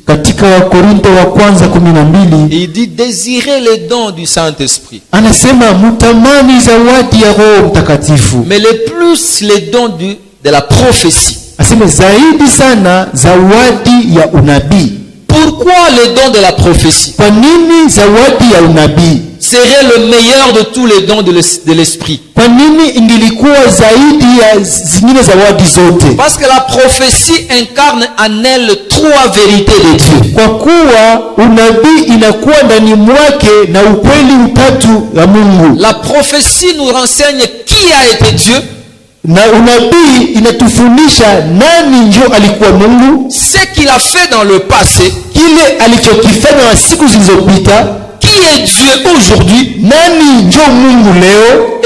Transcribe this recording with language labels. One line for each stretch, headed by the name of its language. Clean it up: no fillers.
Swahili: katika Wakorinto wa kwanza 12
French: il dit désirez les dons du Saint-Esprit.
Swahili: anasema mtamani zawadi ya Roho Mtakatifu,
French: Mais le plus les dons de la prophétie.
Swahili: asema zaidi sana zawadi ya unabii.
French: Pourquoi les dons de la prophétie
Swahili: Kwa nini zawadi ya unabii?
French: serait le meilleur de tous les dons de l'Esprit?
Swahili: Kwa nini ingilikuwa zaidi ya zingine zawadi zote?
French: Parce que la prophétie incarne en elle trois vérités de Dieu.
Swahili: Kwa kuwa unabii inakuwa ndani mwake na ukweli utatu wa Mungu.
French: La prophétie nous renseigne qui a été Dieu,
Swahili: Na unabii inatufundisha nani njo alikuwa Mungu,
French: ce qu'il a fait dans le passé,
Swahili: kile alichokifanya siku zilizopita,
French: qui est Dieu aujourd'hui
Swahili: nani njo Mungu leo,